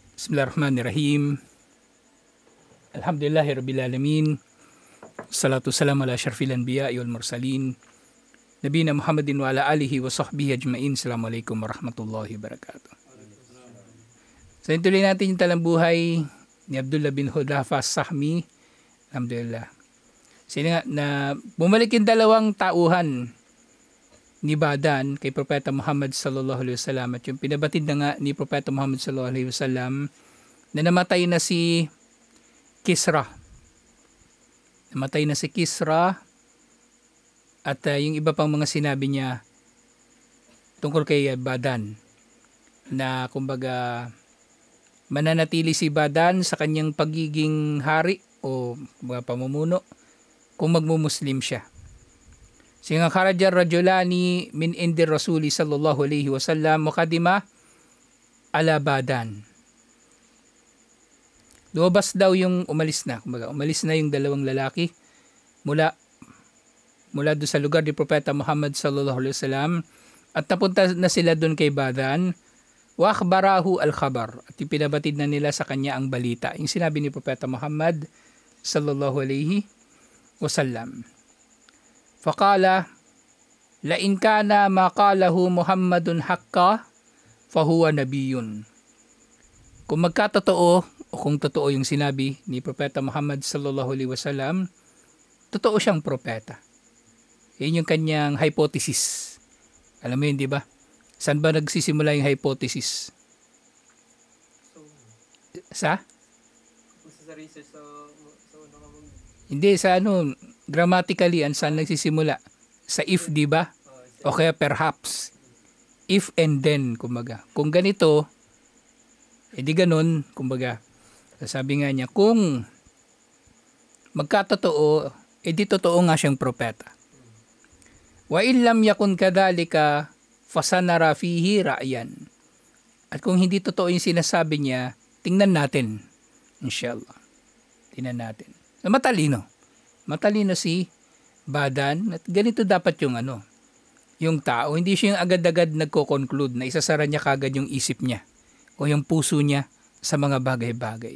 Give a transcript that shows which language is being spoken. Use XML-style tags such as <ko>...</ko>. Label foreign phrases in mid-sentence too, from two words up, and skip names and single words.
<ar>بسم الله الرحمن الرحيم الحمد لله رب العالمين. الصلاة والسلام على أشرف الأنبياء والمرسلين. نبينا محمد وعلى آله وصحبه أجمعين. السلام عليكم ورحمة الله وبركاته.</ar> <tl>So, tuloy natin yung talambuhay ni Abdullah bin Hudhafa as-Sahmi. Alhamdulillah. Sino nga na bumalik yung dalawang tauhan ni Badan kay Propeta Muhammad</tl> <ar>صلى الله عليه وسلم,</ar> <tl>at yung pinabatid na nga ni Propeta Muhammad</tl> <ar>صلى الله عليه وسلم</ar> <tl>na namatay na si Kisra. Namatay na si Kisra, at yung iba pang mga sinabi niya tungkol kay Badan na kumbaga mananatili si Badan sa kanyang pagiging hari o pamumuno kung magmumuslim siya.</tl> <ar>سنغا خرج رجلان من عند رسول صلى الله عليه وسلم مقدما على باذان.</ar> <tl>Lumabas daw yung umalis na yung dalawang lalaki mula doon sa lugar ni Propeta Muhammad</tl> <ar>صلى الله عليه وسلم,</ar> <tl>at napunta na sila doon kay Badan.</tl> <ar>وأخبراه الخبر,</ar> <tl>at ipinabatid na nila sa kanya ang balita, yung sinabi ni Propeta Muhammad</tl> <ar>صلى الله عليه وسلم. فقال لئن كان ما قاله محمد حقا فهو نبي.</ar> <tl>Kung magkatotoo o kung totoo yung sinabi ni Propeta Muhammad</tl> <ar>صلى الله عليه وسلم,</ar> <tl>totoo siyang propeta. Yun yung kanyang hypothesis. Alam mo yun, di ba? Saan ba nagsisimula yung hypothesis? Sa research sa unang hindi, sa grammatically, saan nagsisimula? Sa if, di ba? O kaya perhaps.</tl> <en>If and then,</en> <tl>kumbaga. Kung ganito, edi ganun, kumbaga. Sabi nga niya, kung magkatotoo, edi totoo nga siyang propeta.</tl> <ar>وإلا يكن كذلك فسنرى فيه رأيا.</ar> <tl>At kung hindi totoo yung sinasabi niya, tingnan natin. Inshallah. Tingnan natin. Matalino si Badan, at ganito dapat yung tao. Hindi siya yung agad-agad nagko-conclude na isasara niya kagad yung isip niya o yung puso niya sa mga bagay-bagay.</tl>